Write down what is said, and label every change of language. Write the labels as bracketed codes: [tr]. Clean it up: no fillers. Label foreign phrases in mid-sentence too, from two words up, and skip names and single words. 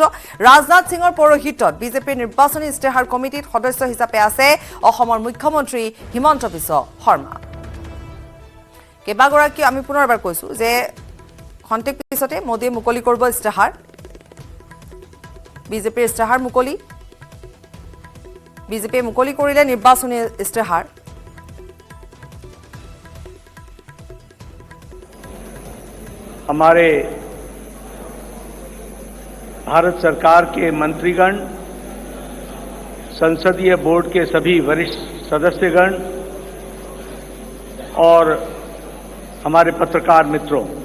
[as] ৰাজনাথ সিঙৰ পৌৰোহিত্যত বিজেপিৰ নিৰ্বাচনী ইস্তাহাৰ কমিটিত সদস্য হিচাপে আছে অসমৰ মুখ্যমন্ত্ৰী হিমন্ত বিশ্ব শৰ্মা। কেইবাগৰাকী আমি পুনৰবাৰ কৈছো যে খন্তেক পিছতে মোদীয়ে মুকলি কৰিব ইস্তাহাৰ। বিজেপিৰ ইস্তাহাৰ মুকলি, বিজেপিয়ে মুকলি কৰিলে নিৰ্বাচনী ইস্তাহাৰ। [hi] हमारे भारत सरकार के मंत्रीगण, संसदीय बोर्ड के सभी वरिष्ठ सदस्यगण और हमारे पत्रकार मित्रों,